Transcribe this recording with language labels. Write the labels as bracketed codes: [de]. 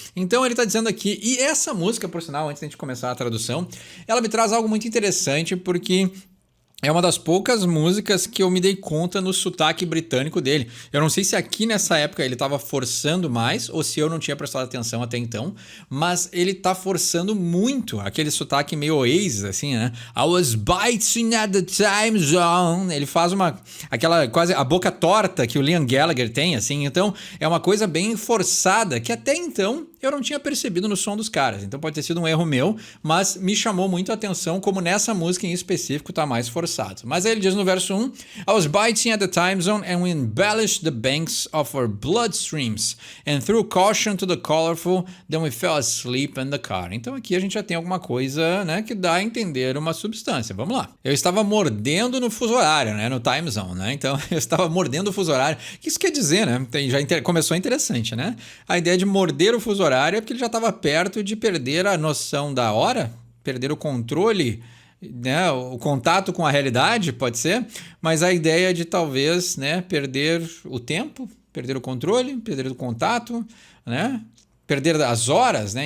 [pt] Então ele está dizendo aqui, e essa música, por sinal, antes de a gente começar a tradução, ela me traz algo muito interessante, porque é uma das poucas músicas que eu me dei conta no sotaque britânico dele. Eu não sei se aqui nessa época ele estava forçando mais ou se eu não tinha prestado atenção até então, mas ele tá forçando muito aquele sotaque meio Oasis, assim, né? [en] I was biting at the time zone. [pt] Ele faz aquela quase a boca torta que o Liam Gallagher tem, assim. Então é uma coisa bem forçada que até então eu não tinha percebido no som dos caras. Então pode ter sido um erro meu, mas me chamou muito a atenção como nessa música em específico tá mais forçado. Mas aí ele diz no verso 1, [en] I was biting at the time zone and we embellished the banks of our bloodstreams and threw caution to the colorful, then we fell asleep in the car. [pt] Então aqui a gente já tem alguma coisa, né, que dá a entender uma substância. Vamos lá. Eu estava mordendo no fuso horário, né, no time zone, né? Então eu estava mordendo o fuso horário. O que isso quer dizer, né? Começou interessante, né? A ideia de morder o fuso horário é porque ele já estava perto de perder a noção da hora, perder o controle, né, o contato com a realidade, pode ser, mas a ideia de talvez, né, perder o tempo, perder o controle, perder o contato, né, perder as horas, né?